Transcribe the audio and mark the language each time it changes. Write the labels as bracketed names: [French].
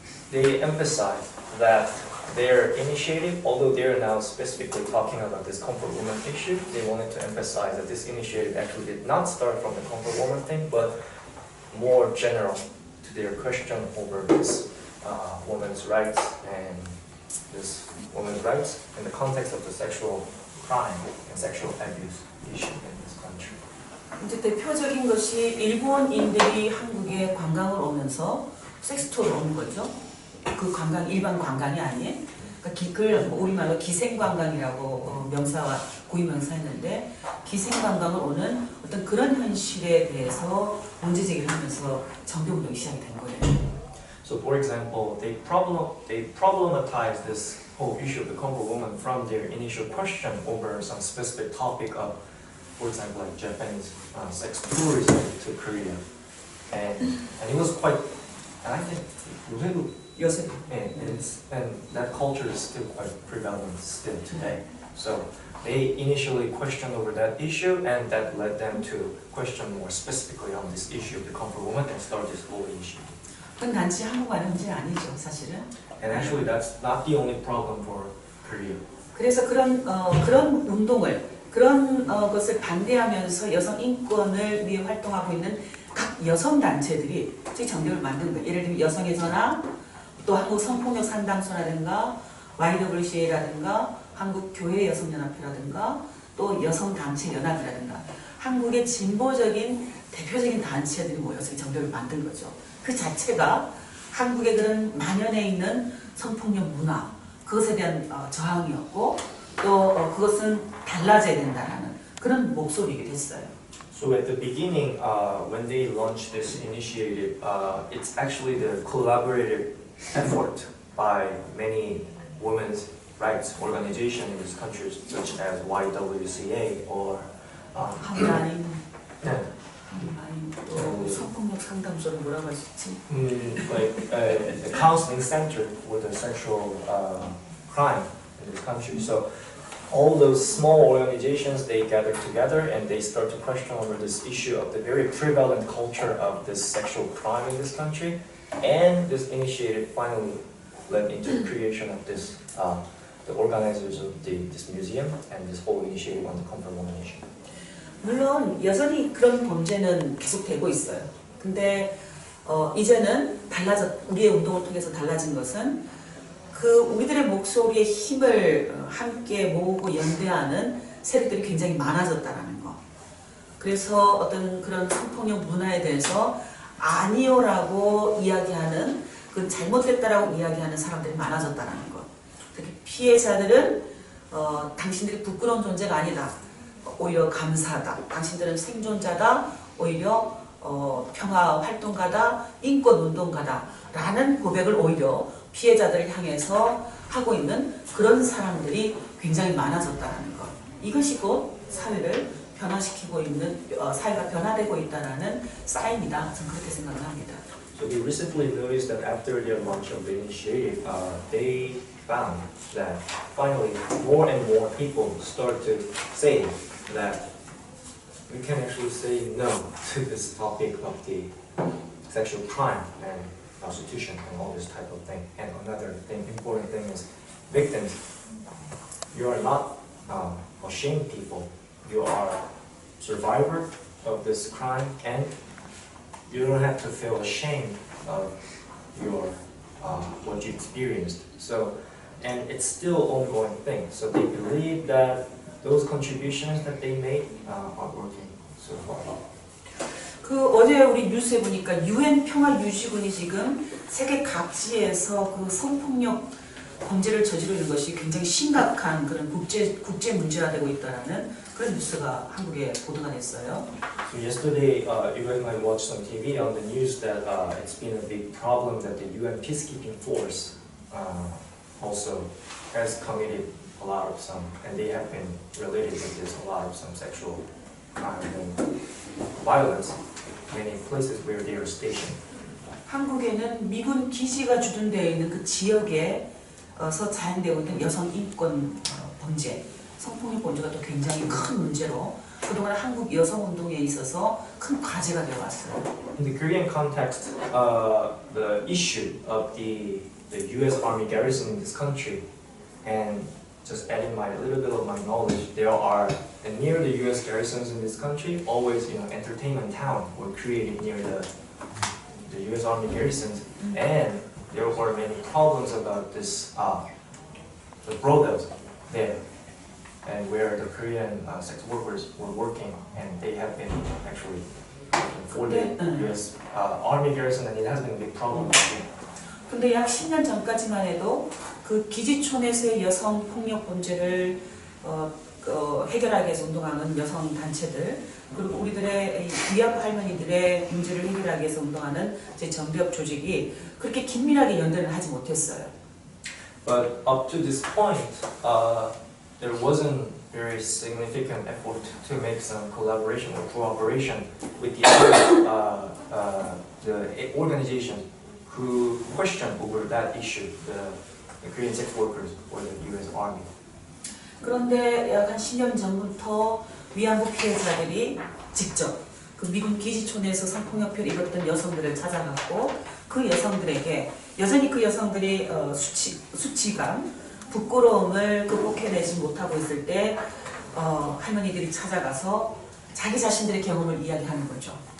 [English] they emphasized that their initiative, although they're now specifically talking about this comfort woman issue, they wanted to emphasize that this initiative actually did not start from the comfort woman thing, but more general to their question over this women's rights and this women's rights in the context of the sexual crime and sexual abuse issue in this country. [Korean] 이제 대표적인 것이 일본인들이 한국에 관광을 오면서 섹스토를 오는 거죠. 그 관광 일반 관광이 아닌, 그러니까 그걸 우리말로 기생관광이라고 명사와 고유명사했는데 기생관광을 오는 어떤 그런 현실에 대해서 문제제기를 하면서 정교운동이 시작이 된 거예요. [English] So, for example, they problematize this whole issue of the comfort woman from their initial question over some specific topic of, for example, like Japanese sex tourism to Korea, and it was quite, and I think [Korean] 요새 [English] and that culture is still quite prevalent still today. So they initially questioned over that issue, and that led them to question more specifically on this issue of the comfort woman and start this whole issue. [Korean] 그건 단지 한국만의 문제는 아니죠, 사실은. [English] And actually, that's not the only problem for Korea. [Korean] 그래서 그런 운동을 그런 것을 반대하면서 여성 인권을 위해 활동하고 있는 각 여성 단체들이 정책을 만든 거예요. 예를 들면 여성의 전화, 또 한국 성폭력 상담소라든가 YWCA라든가 한국 교회 여성연합회라든가 또 여성단체 연합이라든가 한국의 진보적인 대표적인 단체들이 모여서 정책을 만든 거죠. 그 자체가 한국의 그런 만연해 있는 성폭력 문화, 그것에 대한 저항이었고 또 그것은 달라져야 된다는 그런 목소리가 됐어요. [English] So at the beginning, when they launched this initiative, it's actually the collaborative effort by many women's rights organization in this country, such as YWCA or [Korean] 한라인, [English] yeah, [Korean] 또 성폭력 상담소를 뭐라고 할 수 있지? [English] like a counseling center for the sexual crime in this country. So all those small organizations, they gather together and they start to question over this issue of the very prevalent culture of this sexual crime in this country, and this initiative finally led into the creation of this the organizers of this museum and this whole initiative on the comfort woman issue. [Korean] 물론 여전히 그런 범죄는 계속되고 있어요. 근데 이제는 우리의 운동을 통해서 달라진 것은 그 우리들의 목소리의 힘을 함께 모으고 연대하는 세력들이 굉장히 많아졌다라는 거. 그래서 어떤 그런 성폭력 문화에 대해서 아니요라고 이야기하는, 그 잘못됐다라고 이야기하는 사람들이 많아졌다라는 것. 특히 피해자들은 당신들이 부끄러운 존재가 아니다. 오히려 감사하다. 당신들은 생존자다. 오히려 평화 활동가다. 인권 운동가다. 라는 고백을 오히려 피해자들을 향해서 하고 있는 그런 사람들이 굉장히 많아졌다는 것. 이것이 곧 사회를 변화시키고 있는, 사회가 변화되고 있다는 사인이다. 저는 그렇게 생각을 합니다. [English] So we recently noticed that after the launch of the initiative, they found that finally more and more people start to say that we can actually say no to this topic of the sexual crime and prostitution and all this type of thing. And another thing, important thing is victims. You are not ashamed people. You are survivor of this crime, and you don't have to feel ashamed of your what you experienced. So, and it's still ongoing thing. So they believe that those contributions that they made are working so far. [Korean] 어제 우리 뉴스에 보니까 UN 평화유지군이 지금 세계 각지에서 그 성폭력 범죄를 저지르는 것이 굉장히 심각한 그런 국제 문제화되고 있다라는 그런 뉴스가 한국에 보도가 됐어요. [English] So yesterday, you might watch on TV on the news that it's been a big problem that the UN peacekeeping force also has committed a lot of some, and they have been related with this a lot of some sexual crime and violence in many places where they are stationed. [Korean] 한국에는 미군 기지가 주둔되어 있는 그 지역에서 자행되고 있는 여성 인권 범죄, 성폭력 범죄가 또 굉장히 큰 문제로 그동안 한국 여성 운동에 있어서 큰 과제가 되어 왔어요. [English] In the Korean context, the issue of the U.S. Army garrison in this country, and just adding my little bit of my knowledge, there are and near the U.S. garrisons in this country, always entertainment town were created near the U.S. Army garrisons, and there were many problems about this the brothels there, and where the Korean sex workers were working, and they have been actually working for the U.S. Army garrison, and it has been a big problem. [Korean] 근데 약 10년 전까지만 해도 그 기지촌에서의 여성 폭력 범죄를 해결하기 위해서 운동하는 여성 단체들, 그리고 우리들의 위아부 할머니들의 문제를 해결하기 위해서 운동하는 제 정비업 조직이 그렇게 긴밀하게 연대를 하지 못했어요. [English] But up to this point, there wasn't very significant effort to make some collaboration or cooperation with the other the organizations who question over that issue, the Korean sex workers or the U.S. Army. [Korean] 그런데 약 한 10년 전부터 위안부 피해자들이 직접 그 미군 기지촌에서 성폭력을 입었던 여성들을 찾아갔고 그 여성들에게 여전히 그 여성들이 수치감, 부끄러움을 극복해내지 못하고 있을 때 할머니들이 찾아가서 자기 자신들의 경험을 이야기하는 거죠.